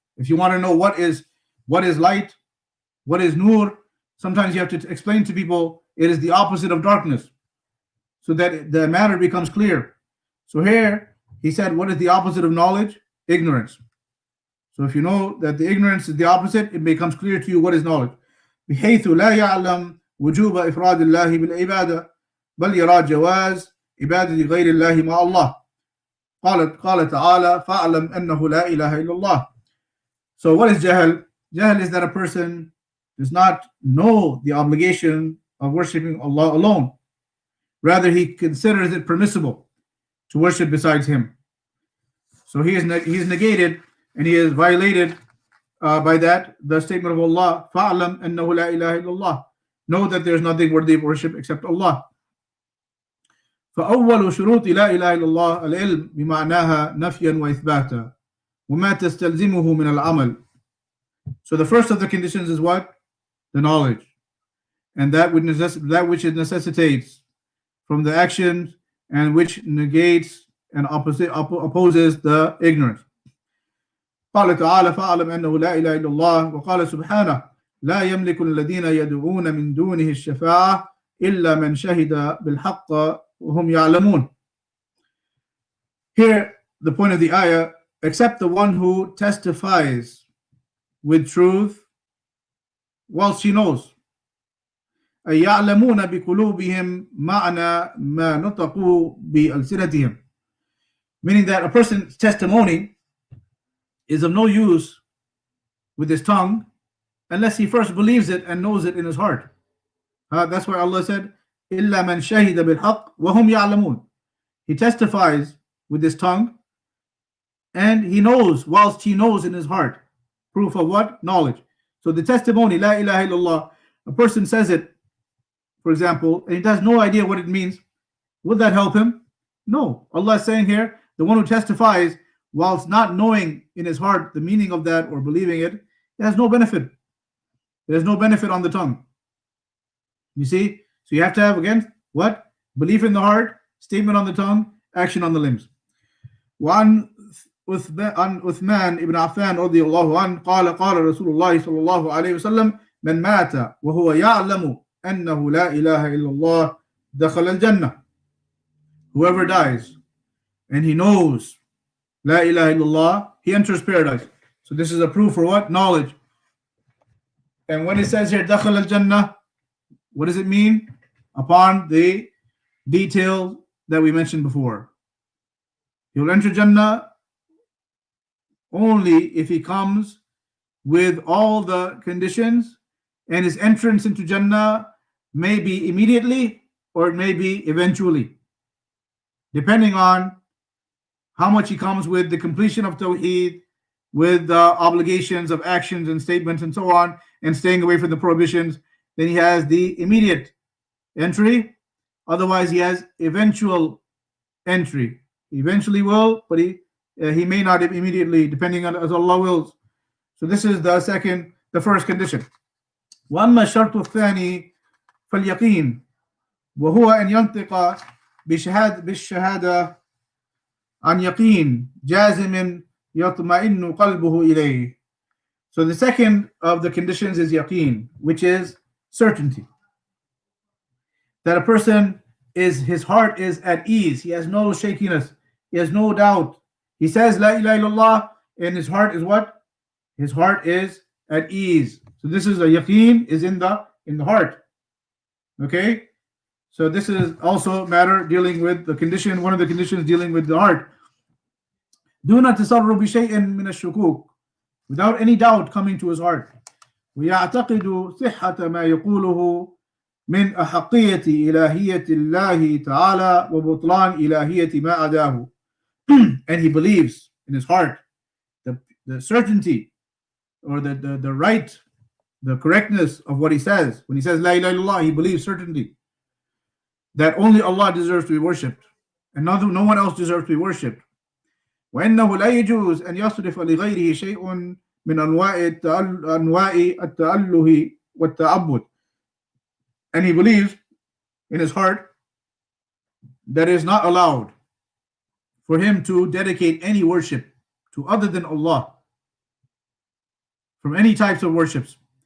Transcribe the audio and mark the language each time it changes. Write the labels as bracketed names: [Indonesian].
[English] If you want to know what is light, what is nur, sometimes you have to explain to people it is the opposite of darkness, so that the matter becomes clear. So here he said, what is the opposite of knowledge? Ignorance. So if you know that the ignorance is the opposite, it becomes clear to you what is knowledge. [Arabic] بحيث لا يعلم وجوب إفراد الله بالعبادة, بل يرى جواز عبادة غير الله مع الله. قال تعالى فاعلم أنه لا إله إلا الله. [English] So what is jahl? Jahl is that a person does not know the obligation of worshiping Allah alone. Rather, he considers it permissible to worship besides Him. So he is negated and he is violated by that the statement of Allah. [Arabic] فَاعْلَمْ أَنَّهُ لَا إِلَهَ إِلَّا اللَّهِ. [English] Know that there is nothing worthy of worship except Allah. [Arabic] فأول شروط لا إله إلا الله العلم بمعناها نفيا وإثباتا وما تستلزمه من العمل. [English] So the first of the conditions is what? The knowledge, and that which it necessitates from the actions and which negates and opposes the ignorance. [Arabic] قال تعالى فاعلم أنه لا إله إلا الله وقال سبحانه لا يملك الذين يدعون من دونه الشفاعة إلا من شهد بالحق وهم يعلمون. [English] Here the point of the ayah, except the one who testifies with truth whilst he knows. [Arabic] أي يعلمون بقلوبهم معنى ما نطقوا بألسنتهم. [English] Meaning that a person's testimony is of no use with his tongue unless he first believes it and knows it in his heart. That's why Allah said [Arabic] إلا من شهد بالحق وهم يعلمون. [English] He testifies with his tongue and he knows whilst he knows in his heart. Proof of what? Knowledge. So the testimony, La ilaha illallah, a person says it, for example, and he has no idea what it means. Would that help him? No. Allah is saying here, the one who testifies whilst not knowing in his heart the meaning of that or believing it, it has no benefit. There's no benefit on the tongue. You see? So you have to have, again, what? Belief in the heart, statement on the tongue, action on the limbs. [Arabic] وعن عثمان ibn Affan رضي الله عنه قال رسول الله صلى الله عليه وسلم من مات وهو يعلم أنه لا إله إلا الله دخل الجنة. [English] Whoever dies and he knows La ilaha illallah, he enters paradise. So this is a proof for what? Knowledge. And when it says here [Arabic] دخل الجنة, [English] what does it mean? Upon the details that we mentioned before. He will enter Jannah only if he comes with all the conditions, and his entrance into Jannah may be immediately or it may be eventually, depending on how much he comes with the completion of Tawheed, with the obligations of actions and statements and so on, and staying away from the prohibitions. Then he has the immediate entry. Otherwise, he has eventual entry. He eventually will, but he may not immediately, depending on as Allah wills. So this is the first condition. [Arabic] وأما الشرط الثاني فاليقين وهو أن ينطق بالشهادة عن يقين جازم يطمئن قلبه إليه. [English] So the second of the conditions is yaqeen, which is certainty. That a person his heart is at ease. He has no shakiness. He has no doubt. He says La ilaha illallah, and his heart is what? His heart is at ease. So this is a yaqeen, is in the heart. Okay? So this is also a matter dealing with the condition, one of the conditions dealing with the heart. [Arabic] دون تسرب شيء من الشكوك, [English] without any doubt coming to his heart. [Arabic] ويعتقد صحة ما يقوله من أحقية إلهية الله تعالى وبطلان إلهية ما عداه. [English] And he believes in his heart the certainty or the right, the correctness of what he says. When he says La ilaha illallah, he believes certainty that only Allah deserves to be worshipped and no one else deserves to be worshipped. [Arabic] وإنه لا يجوز أن يصرف لغيره شيء من أنواع التأله والتعبد. [English] And he believes in his heart that it is not allowed for him to dedicate any worship to other than Allah from any types of worships.